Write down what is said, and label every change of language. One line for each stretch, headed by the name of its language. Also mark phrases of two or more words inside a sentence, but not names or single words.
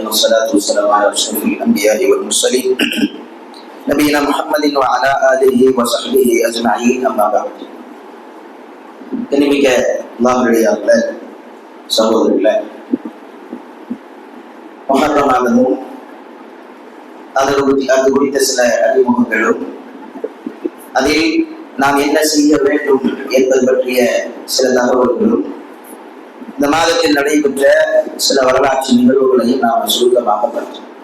Arabic: والصلاة والسلام على أشرف الأنبياء والمرسلين نبينا محمد وعلى آله وصحبه أجمعين. أما بعد.
Tamil: கண்ணியமிக்க அல்லாஹ்வுடைய சகோதரர்களே, முஹர்ரம் மாதமும் அது குறித்த சில அறிமுகங்களும், அதில் நாம் என்ன செய்ய வேண்டும் என்பது பற்றிய சில தகவல்களும், இந்த மாதத்தில் நடைபெற்ற சில வரலாற்று நிகழ்வுகளையும் நாம் சுருக்கமாக பார்த்தோம்.